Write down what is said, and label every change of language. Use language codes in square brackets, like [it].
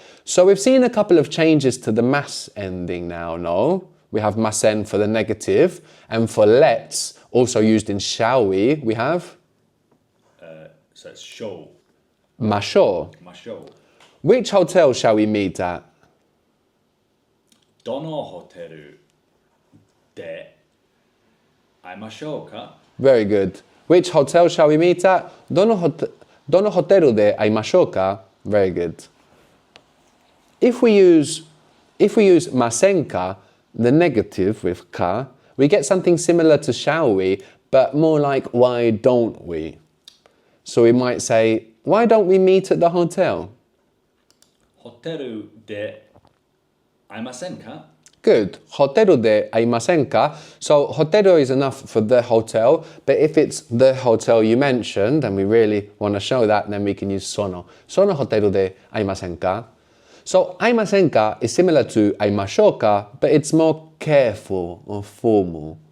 [en] So we've seen a couple of changes to the mass ending now, no? We have masen for the negative, and for let's, also used in shall we have So it's show. [ja] masho. ましょう。 [en] Which hotel shall we meet at? [ja] どのホテルで会いましょうか？ [en] Very good. Which hotel shall we meet at? [ja] Dono hoteru de aimashou ka? [en] Very good. If we use masenka, the negative with ka, we get something similar to shall we, but more like why don't we? So we might say, why don't we meet at the hotel? [ja] ホテルで会いませんか？ Good. Hoteru de aimasenka. [en] So hoteru is enough for the hotel, but if it's the hotel you mentioned and we really want to show that, then we can use sono. [ja] Sono hoteru de aimasenka. [en] So aimasenka is similar to aimashoka, but it's more careful or formal.